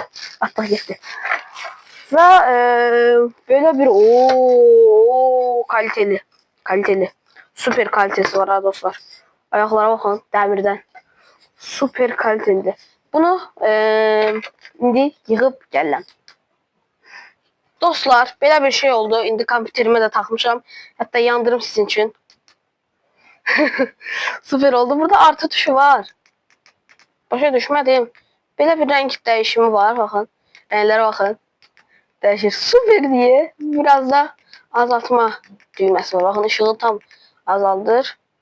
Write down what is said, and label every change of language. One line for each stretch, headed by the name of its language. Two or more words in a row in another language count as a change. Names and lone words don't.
Azerbaijani: Atdaq getdi. Və belə bir kaliteli. Super kalitesi var ha dostlar. Ayaqlara baxın, dəmirdən. Super kalitelidir. Bunu indi yığıb gəlirəm. Dostlar, belə bir şey oldu. İndi kompüterime de takmışam.
Turkish: Hatta yandırım sizin için. Süper oldu. Burada artı tuşu var.
Azerbaijani: Başa düşmədim.
Turkish: Belə bir renk değişimi var. Bakın. Renklere bakın. Değişir. Süper diye. Biraz da azaltma düğmesi var. Bakın ışığı tam azaldır.